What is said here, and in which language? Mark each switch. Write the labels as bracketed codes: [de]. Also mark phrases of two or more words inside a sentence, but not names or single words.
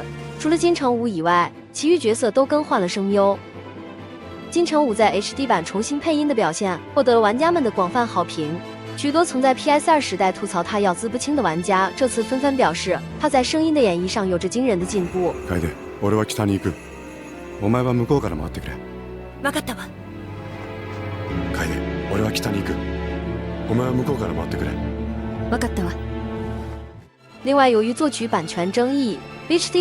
[zh] 除了金城武以外，其余角色都更换了声优。金城武在 HD 版重新配音的表现获得了玩家们的广泛好评，许多曾在 PS2 时代吐槽他咬字不清的玩家，这次纷纷表示他在声音的演绎上有着惊人的进步。 [ja] 楓、俺は北に行く。お前は向こうから回ってくれ。分かったわ。楓、俺は北に行く。お前は向こうから回ってくれ。分かったわ。 [zh] 另外，由于作曲版权争议，HD